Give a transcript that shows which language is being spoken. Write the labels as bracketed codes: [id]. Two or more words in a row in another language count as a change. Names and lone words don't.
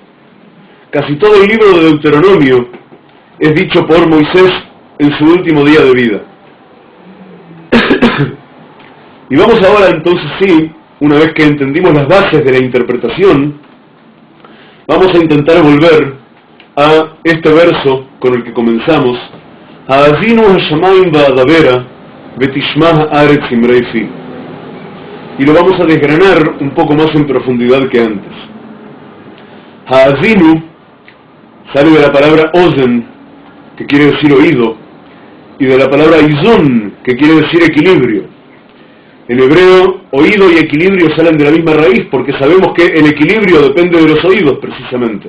[es] Casi todo el libro de Deuteronomio es dicho por Moisés en su último día de vida. Y vamos ahora entonces sí, una vez que entendimos las bases de la interpretación, vamos a intentar volver a este verso con el que comenzamos, [he] האזינו השמים ואדברה ותשמע הארץ אמרי פי. [es] Y lo vamos a desgranar un poco más en profundidad que antes. Haazinu sale de la palabra ozen, que quiere decir oído, y de la palabra izun, que quiere decir equilibrio. En hebreo, oído y equilibrio salen de la misma raíz, porque sabemos que el equilibrio depende de los oídos, precisamente.